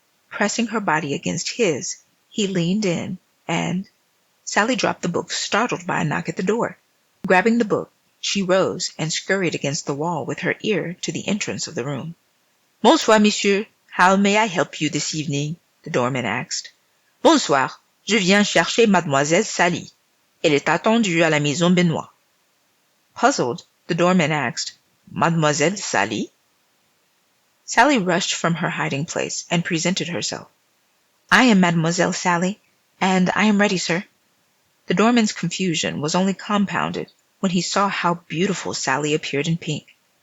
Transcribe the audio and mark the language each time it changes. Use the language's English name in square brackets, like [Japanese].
[English] Pressing her body against his, he leaned in and Sally dropped the book, startled by a knock at the door. Grabbing the book, she rose and scurried against the wall with her ear to the entrance of the room. [French] "Bonsoir, monsieur. [English] How may I help you this evening?" the doorman asked. [French] "Bonsoir. Je viens chercher Mademoiselle Sally. Elle est attendue à la Maison Benoît." [English] Puzzled, the doorman asked, "Mademoiselle Sally?" Sally rushed from her hiding place and presented herself. "I am Mademoiselle Sally, and I am ready, sir." The doorman's confusion was only compounded when he saw how beautiful Sally appeared in pink.